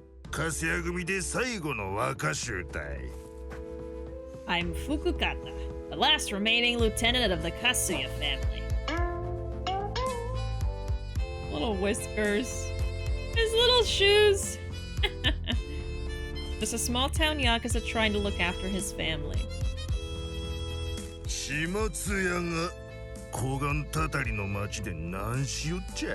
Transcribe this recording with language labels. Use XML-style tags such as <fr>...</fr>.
<ja>カスヤ組で最後の若衆隊。</ja> <en>I'm Fukukata, the last remaining lieutenant of the Kasuya family. Little whiskers. His little shoes. Just a small town Yakuza trying to look after his family.</en> <ja>始末屋が高岩たたりの町で何しよっちゃ。</ja>